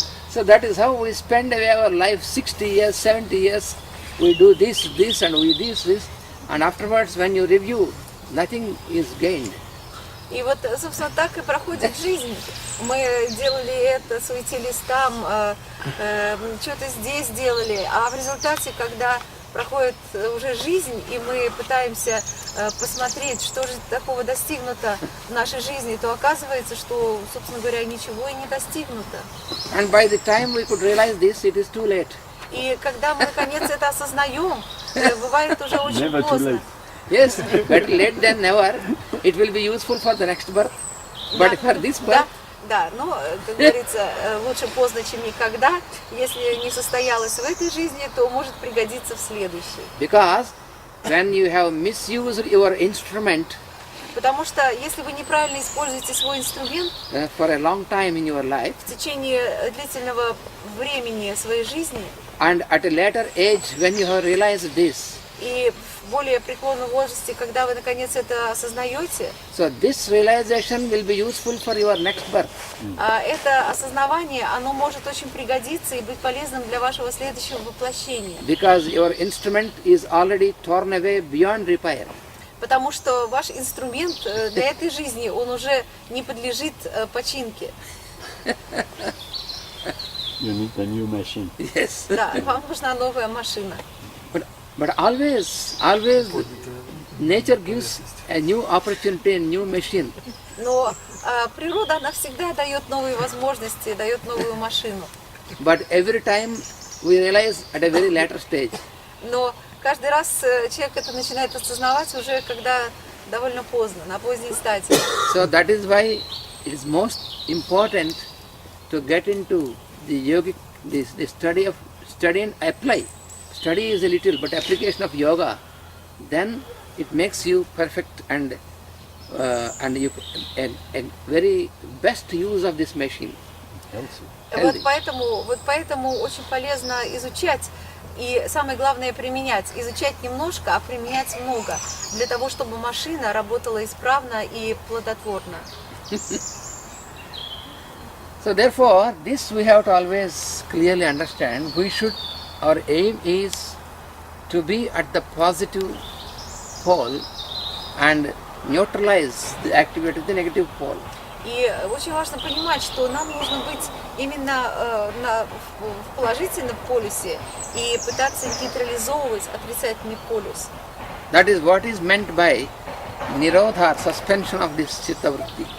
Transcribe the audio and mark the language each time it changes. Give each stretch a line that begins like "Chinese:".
English: So that is how we spend away our life, 60 years, 70 years. We do this, and we do this, and afterwards when you review, nothing is gained.
Russian: И вот, собственно, так и проходит жизнь. Мы делали это, суетились там, что-то здесь делали, а в результате, когда проходит уже жизнь, и мы пытаемся посмотреть, что же такого достигнуто в нашей жизни, то оказывается, что, собственно говоря, ничего и не достигнуто.
English: And by the time we could realize this, it is too late.
Russian: И когда мы, наконец, это осознаем, бывает уже очень поздно.
English: Yes, better late than never. It will be useful for the next birth. But for this birth,
Russian: Да, но, как говорится, лучше поздно, чем никогда. Если не состоялось в этой жизни, то может пригодиться в следующей.
English: because when you have misused your instrument,
Russian: Потому что если вы неправильно используете свой инструмент
English: for a long time in your life,
Russian: в течение длительного времени своей жизни,
English: and at a later age when you have realized this,
Russian: и в более преклонном возрасте, когда вы наконец это осознаете,
English: so this realization will be useful for your next birth.
Russian: это осознавание, оно может очень пригодиться и быть полезным для вашего следующего воплощения.
English: Because your instrument is already torn away beyond repair.
Russian: Потому что ваш инструмент для этой жизни, он уже не подлежит починке.
English: You need a new machine. Yes.
Russian: Да, вам нужна новая машина.
English: But always nature gives a new opportunity, a new machine.
Russian: Но природа, она всегда дает новые возможности, дает новую машину.
English: But every time we realize at a very later stage.
Russian: Но каждый раз человек это начинает осознавать уже, когда довольно поздно, на поздней стадии.
English: So that is why it is most important to get into the yogic, the study and apply. Study is a little, but application of yoga, then it makes you perfect and you a very best use of this machine.
Russian: Вот поэтому очень полезно изучать и самое главное применять. Изучать немножко, а применять много, для того, чтобы машина работала исправно и плодотворно.
English: So therefore, this we have to always clearly understand. Our aim is to be at the positive pole and neutralize the activity of the negative pole.
Russian: И очень важно понимать, что нам нужно быть именно в положительном полюсе и пытаться нейтрализовывать отрицательный полюс.
English: That is what is meant by nirodha, suspension of this chitta vritti.